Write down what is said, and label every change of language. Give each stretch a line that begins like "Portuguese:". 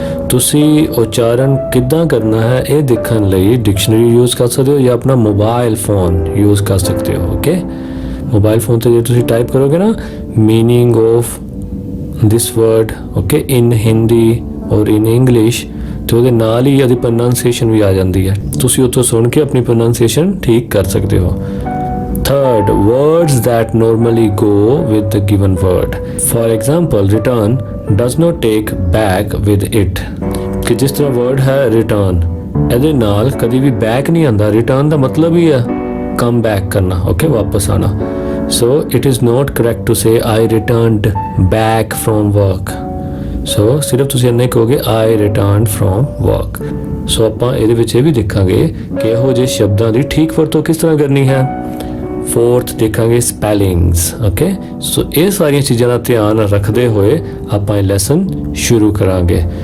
Punjabi: ਤੁਸੀਂ ਉਚਾਰਨ ਕਿੱਦਾਂ ਕਰਨਾ ਹੈ ਇਹ ਦੇਖਣ ਲਈ ਡਿਕਸ਼ਨਰੀ ਯੂਜ਼ ਕਰ ਸਕਦੇ ਹੋ ਜਾਂ ਆਪਣਾ ਮੋਬਾਈਲ ਫੋਨ ਯੂਜ਼ ਕਰ ਸਕਦੇ ਹੋ। ਓਕੇ, ਮੋਬਾਈਲ ਫੋਨ 'ਤੇ ਜੇ ਤੁਸੀਂ ਟਾਈਪ ਕਰੋਗੇ ਨਾ
English: meaning of this word okay in Hindi ਔਰ in English,
Punjabi: ਤੇ ਉਹਦੇ ਨਾਲ ਹੀ ਇਹਦੀ ਪ੍ਰੋਨਾਂਸੀਏਸ਼ਨ ਵੀ ਆ ਜਾਂਦੀ ਹੈ। ਤੁਸੀਂ ਉੱਥੋਂ ਸੁਣ ਕੇ ਆਪਣੀ ਪ੍ਰੋਨਾਂਸੀਏਸ਼ਨ ਠੀਕ ਕਰ ਸਕਦੇ ਹੋ।
English: Third, words that normally go with the given word. For example, return does not take back with it.
Punjabi: ਕਿ ਜਿਸ ਤਰ੍ਹਾਂ word ਹੈ return, ਇਹਦੇ ਨਾਲ ਕਦੀ ਵੀ back ਨਹੀਂ ਆਉਂਦਾ। return ਦਾ ਮਤਲਬ ਹੀ ਹੈ
English: come back
Punjabi: ਕਰਨਾ, okay, ਵਾਪਸ ਆਣਾ।
English: So it is not correct to say I returned back from work.
Punjabi: So ਸਿਰਫ ਤੁਸੀਂ ਇੰਨਾ ਹੀ ਕਹੋਗੇ
English: I returned from work.
Punjabi: So ਆਪਾਂ ਇਹਦੇ ਵਿੱਚ ਇਹ ਵੀ ਦੇਖਾਂਗੇ ਕਿ ਇਹੋ ਜਿਹੇ ਸ਼ਬਦਾਂ ਦੀ ਠੀਕ ਵਰਤੋਂ ਕਿਸ ਤਰ੍ਹਾਂ ਕਰਨੀ ਹੈ। ਫੋਰਥ ਦੇਖਾਂਗੇ ਸਪੈਲਿੰਗਸ। ਓਕੇ, ਸੋ ਇਹ ਸਾਰੀਆਂ ਚੀਜ਼ਾਂ ਦਾ ਧਿਆਨ ਰੱਖਦੇ ਹੋਏ ਆਪਾਂ ਇਹ ਲੈਸਨ ਸ਼ੁਰੂ ਕਰਾਂਗੇ।